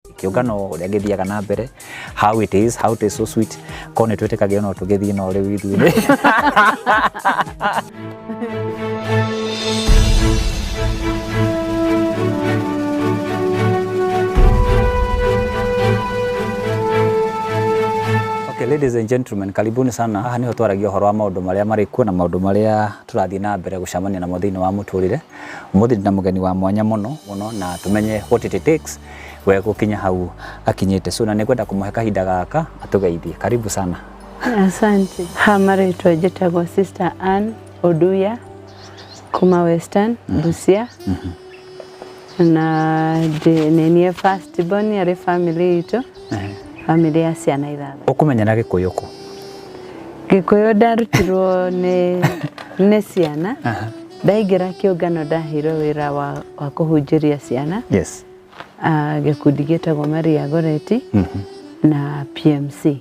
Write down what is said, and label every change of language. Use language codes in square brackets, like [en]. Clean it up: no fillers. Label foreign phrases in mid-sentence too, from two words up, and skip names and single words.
[ki] Kiungano uria githiaga na mbere, [en] how it is so sweet, [ki] kone twetekage no tugithie no riu ithuĩ. [en] Okay, ladies and gentlemen, [sw] karibuni sana. [ki] Haha niho twaragia uhoro wa maundu maria mari kuo na maundu maria turathii na mbere gucamania na muthini wa muturire. Umuthi na mugeni wa mwanya muno na tumenye [en] what it takes [ki] we gukinya hau akinyite. So na nikwenda kumuhe kahinda gaka atugeithie. [sw] Karibu sana. Asante. [ki] Marĩtwa njĩtagwo Sister Ann Oduya kuma Western Busia. Na nĩ [en] first born [ki] ya family itu. Family ya ciana ithatũ. Ukumenya na Gĩkũyũ ku? Gĩkũyũ ndarutirwo nĩ ciana. Ndaingĩra kĩũngano ndahirwo wĩra wa kũhunjĩria ciana. Yes. Gĩkundi gĩtagwo Maria Goreti na PMC.